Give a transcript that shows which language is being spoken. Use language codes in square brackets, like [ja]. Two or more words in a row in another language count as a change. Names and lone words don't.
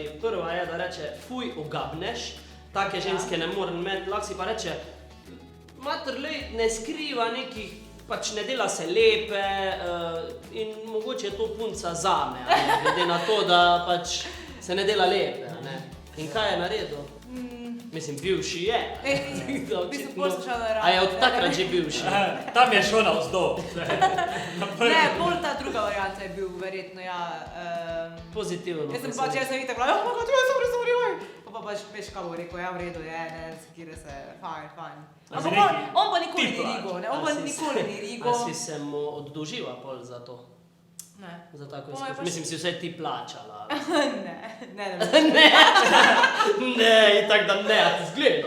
[sl] Prva je, da reče, fuj, ogabneš, take ženske ne morem imeti, lahko si pa reče, mater, lej, ne skriva nekih, pač ne dela se lepe in mogoče je to punca zame, a ne, glede na to, da pač se ne dela lepe, a ne. In kaj je naredil? Mislim, bivši je. v bistvu poslušala radio. A je od takrat že bivši? Tam je šel navzdol. Ne, bolj ta druga varianta je bil verjetno, ja. Pozitivno. Jaz sem itak bila, [en] oh my god, [sl] jaz sem razumel. Pa pač veš, kaj bo rekel, ja, v redu je, ne, sekire se, fajn. A Ampak si neki on pa nikoli ni tipa. rigo, ne, on pa nikoli ni rigo. A si se mu oddolživa pol za to? Ne, Za tako Po moje izkušnjo? pač- Mislim, si vse ti plačala. ne. Ne, itak da ne, a ti zgledam.